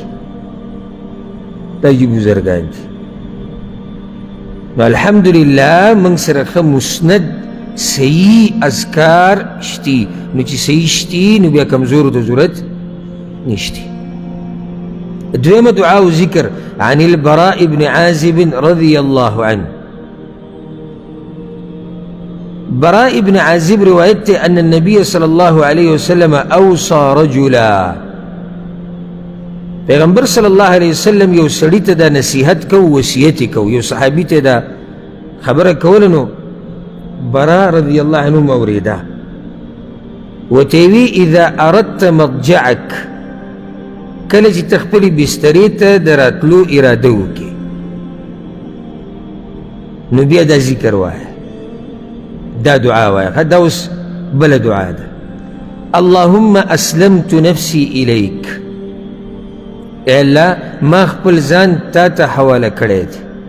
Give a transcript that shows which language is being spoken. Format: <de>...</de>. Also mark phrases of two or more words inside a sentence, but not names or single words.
<ps>دا یې بزرګان دي. نو الحمدلله موږ سره ښه مسند صحیح اذکار شتي. نو چې صحیح شتي نو بیا کمزورو ته ضرورت نشتی. دویمه دعا و ذکر</ps> <ar>عن البراء بن عازب رضي الله عنه. براء بن عازب روایت أن النبي صلى الله عليه وسلم أوصى رجلا،</ar> <ps>پیغمبر</ps> <ar>صلی الله علیه وسلم</ar> <ps>یو سړي ته دا نصیحت کو، وصیت کو، یو صحابي ته دا خبره کوله. نو براء</ps> <ar>رضی الله عنه</ar> <ps>موریدا وتوی</ps> <ar>اذا اردت مضجعك،</ar> <ps>کله چې تخپلی بسترې ته د راتلو اراده وکړي نو بیا دا ذکر وایه، دا دعا وایه. دا اوس بله دعا ده.</ps> <ar>اللهم اسلمت نفسي اليك،</ar> <ps>اے الله ما خپل ځان تا ته حواله کړی دی.</ps>